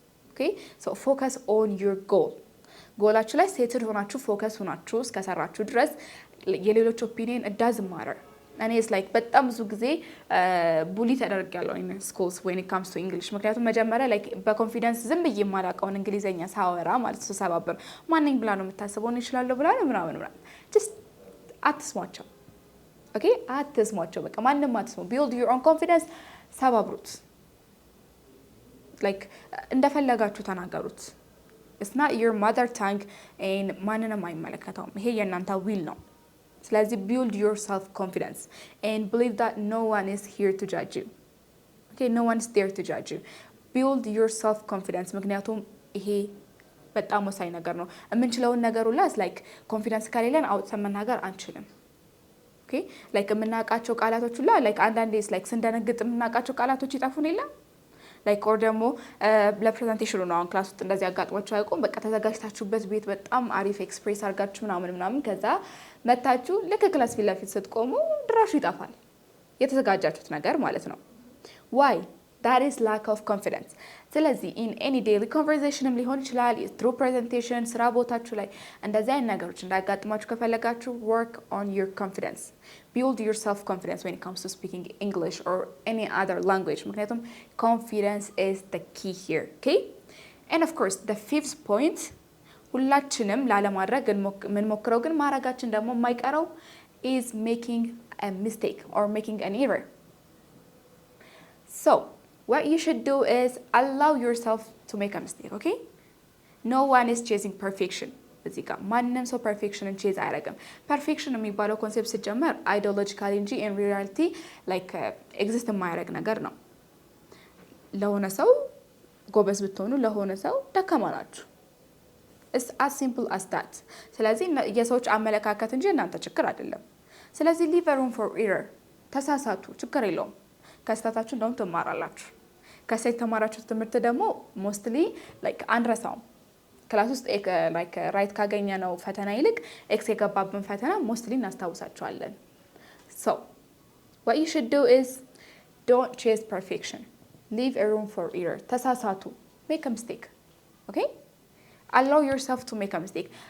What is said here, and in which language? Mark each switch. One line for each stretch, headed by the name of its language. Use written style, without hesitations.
English: okay so focus on your goal.
Amharic: ጎላችሁ ላይ ሴትድ ሆናችሁ ፎከስ ሆናችሁ እስከሰራችሁ ድረስ የሌሎች ኦፒኒየን
English: it doesn't matter.
Amharic: እኔ is like በጣም ብዙ ጊዜ ቡሊ ተደርጋለሁ
English: in schools when it comes to English.
Amharic: ምክንያቱም መጀመሪያ like በኮንፊደንስ ዝም ብዬ የማላውቀውን እንግሊዘኛ ሳወራ ማለት ነው ሰባበር ማንኝ ብላ ነው የምታስበው ነው ይችላል ብላ ነው ምናምን
English: just
Amharic: አትስሟቸው. okay አትስሟቸው በቃ ማንንም አትስሙ.
English: build your own confidence.
Amharic: ሰባብሩት like እንደፈለጋችሁ ተናገሩት.
English: it's not your mother tongue and
Amharic: ማንንም አይመለከተውም. ይሄ የእናንተ ዊል ነው. ስለዚህ
English: build your self confidence and believe that no one is here to judge you. okay no one is there to judge you. build your self confidence
Amharic: ምክንያቱም ይሄ በጣም ወሳኝ ነገር ነው. የምንችለውን ነገር ሁላ like confidence ከሌለን አውጥተን መናገር አንችልም. okay like የምናውቃቸው ቃላቶች ሁላ like አንዳንዴ like ስንደነግጥ የምናውቃቸው ቃላቶች ይጠፉን የለም like
English: or
Amharic: ደግሞ ለፕሬዘንቴሽኑ ነው አሁን ክላስ ውስጥ እንደዚህ አጋጥሟችሁ አያውቁም? በቃ ተዘጋጅታችሁበት ቤት በጣም አሪፍ ኤክስፕሬስ አድርጋችሁ ምናምን ከዛ መታችሁ ልክ ክላስ ፊት ለፊት ስትቆሙ ድራሹ ይጠፋል የተዘጋጃችሁት ነገር ማለት ነው.
English: why? that is lack of confidence.
Amharic: ስለዚህ
English: in any daily conversation
Amharic: ሊሆን ይችላል through presentation ስራ ቦታችሁ ላይ እንደዚህ አይነት ነገሮች እንዳያጋጥማችሁ ከፈለጋችሁ
English: work on your confidence. build your self confidence when it comes to speaking English or any other language.
Amharic: ምክንያቱም
English: confidence is the key here. okay and of course the fifth point
Amharic: ሁላችንም ላለማድረግ የምንሞክረው ግን ማድረጋችን ደግሞ የማይቀረው
English: is making a mistake or making an error. so what you should do is allow yourself to make a mistake. okay no one is chasing perfection.
Amharic: እዚህ ጋር ማንንም ሰው ፐርፌክሽንን ቼዝ አያደርግም። ፐርፌክሽን የሚባለው ኮንሴፕት ሲጀመር አይዲዮሎጂካሊ እንጂ ኢን ሪያሊቲ ላይክ ኤግዚስት የማያደርግ ነገር ነው። ለሆነ ሰው ጎበዝ ብትሆኑ ለሆነ ሰው ደካማ ናችሁ።
English: it's as simple as that.
Amharic: ስለዚህ የሰዎች አመለካከት እንጂ እናንተ ችግር አይደለም። ስለዚህ
English: leave room for error.
Amharic: ተሳሳቱ፣ ችግር የለውም። ከስተታችሁ እንደውም ትማራላችሁ። ከስተት ተማራችሁ ትምህርት ደግሞ ሞስትሊ ላይክ አንረሳውም። ክላስ ውስጥ ላይክ ራይት ካገኘ ነው ፈተና ይልቅ ኤክስ የገባብን ፈተና ሞስትሊ እናስታውሳቸዋለን።
English: so what you should do is don't chase perfection, leave a room for error.
Amharic: ተሳሳቱ,
English: make a mistake, okay? allow yourself to make a mistake.